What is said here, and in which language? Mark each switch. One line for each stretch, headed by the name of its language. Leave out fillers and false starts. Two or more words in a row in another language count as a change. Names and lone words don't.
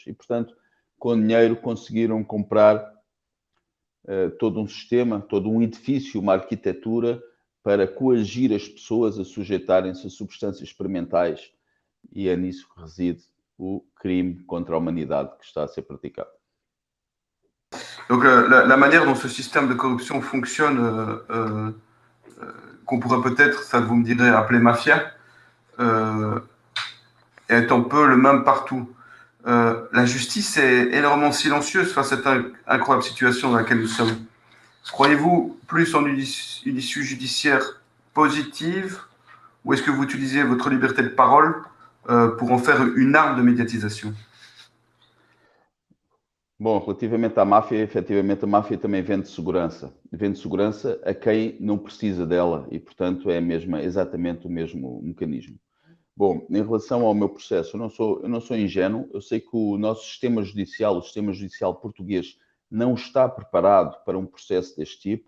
Portuguese: E, portanto, com dinheiro conseguiram comprar todo um sistema, todo um edifício, uma arquitetura para coagir as pessoas a sujeitarem-se a substâncias experimentais. E é nisso que reside o crime contra a humanidade que está a ser praticado.
French: Donc la manière dont ce système de corruption fonctionne, qu'on pourrait peut-être, ça vous me direz, appeler mafia, est un peu le même partout. La justice est énormément silencieuse face à cette incroyable situation dans laquelle nous sommes. Croyez-vous plus en une issue judiciaire positive ou est-ce que vous utilisez votre liberté de parole pour en faire une arme de médiatisation?
Portuguese: Bom, relativamente à máfia, efetivamente a máfia também vende segurança. Vende segurança a quem não precisa dela e, portanto, é exatamente o mesmo mecanismo. Bom, em relação ao meu processo, eu não sou ingênuo. Eu sei que o nosso sistema judicial português não está preparado para um processo deste tipo.